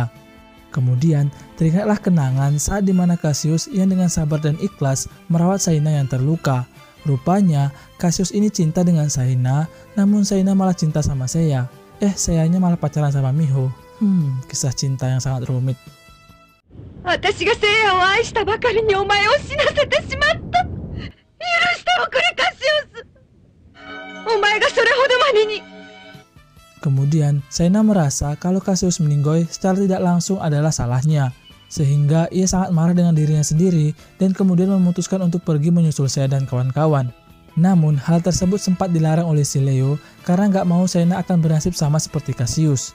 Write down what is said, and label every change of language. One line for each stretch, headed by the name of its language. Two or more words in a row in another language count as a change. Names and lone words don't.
Indonesian: Kemudian, teringatlah kenangan saat dimana Cassius yang dengan sabar dan ikhlas merawat Shaina yang terluka. Rupanya, Cassius ini cinta dengan Shaina, namun Shaina malah cinta sama Seiya. Seiyanya malah pacaran sama Miho. Kisah cinta yang sangat rumit.
Japanese: 私が聖夜を愛したばかりにお前を死なせてしまった。許しておくれカシオス。お前がそれほどまでに。
Indonesian: Kemudian, Shaina merasa kalau Cassius meninggoy secara tidak langsung adalah salahnya, sehingga ia sangat marah dengan dirinya sendiri dan kemudian memutuskan untuk pergi menyusul Seiya dan kawan-kawan. Namun, hal tersebut sempat dilarang oleh si Leo karena nggak mau Shaina akan bernasib sama seperti Cassius.